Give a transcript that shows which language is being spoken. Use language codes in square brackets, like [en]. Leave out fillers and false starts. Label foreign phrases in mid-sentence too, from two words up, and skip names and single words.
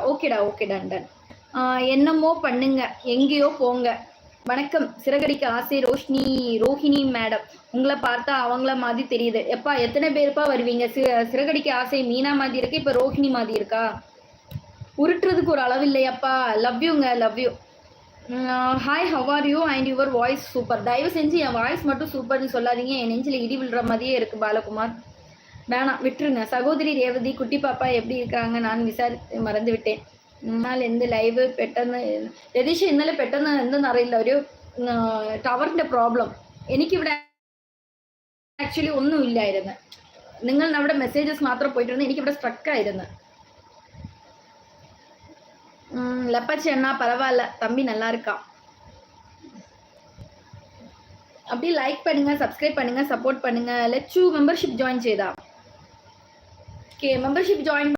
[ta] ஓகேடா, [en] okay done done. [ta] என்னமோ பண்ணுங்க, எங்கேயோ போங்க. வணக்கம். சிறகடிக்க ஆசை ரோஹிணி மேடம். உங்களை பார்த்தா அவங்கள மாதிரி தெரியுது. எப்பா எத்தனை பேருப்பா வருவீங்க? சிறகடிக்க ஆசை மீனா மாதிரி இருக்கு, இப்போ ரோஹிணி மாதிரி இருக்கா? உருட்டுறதுக்கு ஒரு அளவு இல்லையாப்பா. [en] love you, love you. [ta] ஹாய், [en] how are you and your voice super. தயவு செஞ்சு என் வாய்ஸ் மட்டும் சூப்பர்னு சொல்லாதீங்க. என் நெஞ்சில் இடி விழுற மாதிரியே இருக்குது பாலகுமார். வேணாம், விட்டுருங்க. சகோதரி ரேவதி குட்டி பாப்பா எப்படி இருக்காங்க? [ml] நான் മറന്നു വിട്ടേൻ. എന്നാൽ എന്ത് ലൈവ് പെട്ടെന്ന് രതീഷ് ഇന്നലെ പെട്ടെന്ന് എന്തെന്നറിയില്ല, ഒരു ടവറിൻ്റെ പ്രോബ്ലം. എനിക്കിവിടെ ആക്ച്വലി ഒന്നും ഇല്ലായിരുന്നു. നിങ്ങൾ അവിടെ മെസ്സേജസ് മാത്രം പോയിട്ടിരുന്നു, എനിക്കിവിടെ സ്ട്രക്കായിരുന്നു. [ta] லப்பாச்சி அண்ணா பரவாயில்ல, தம்பி நல்லா இருக்கான். அப்படியே லைக் பண்ணுங்க, சப்ஸ்கிரைப் பண்ணுங்க, சப்போர்ட் பண்ணுங்க. லெட்சு [en] membership join [ta] செய்தா. [en] membership join